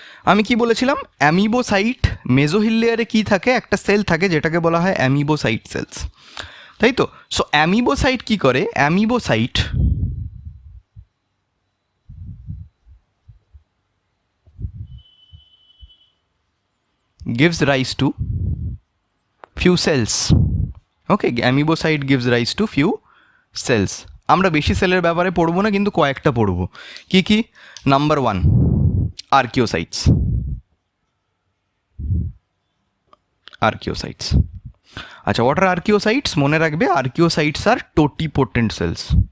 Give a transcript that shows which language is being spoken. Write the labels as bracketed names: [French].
[Bangla] আমি কি বলেছিলাম, অ্যামিবোসাইট মেজোহিল লেয়ারে কি থাকে, একটা সেল থাকে যেটাকে বলা হয় অ্যামিবোসাইট সেলস, তাই তো। [English] so amoebocyte [Bangla] কি করে, [English] Amoebocyte gives rise to few cells. Okay, amoebocyte gives rise to few cells. [Bangla] আমরা বেশি সেলের ব্যাপারে পড়বো না, কিন্তু কয়েকটা পড়বো। কি কি? [English] Number 1, archaeocytes. Archaeocytes, আচ্ছা, what are archaeocytes? [Bangla] মনে রাখবে, [English] Archaeocytes are totipotent cells.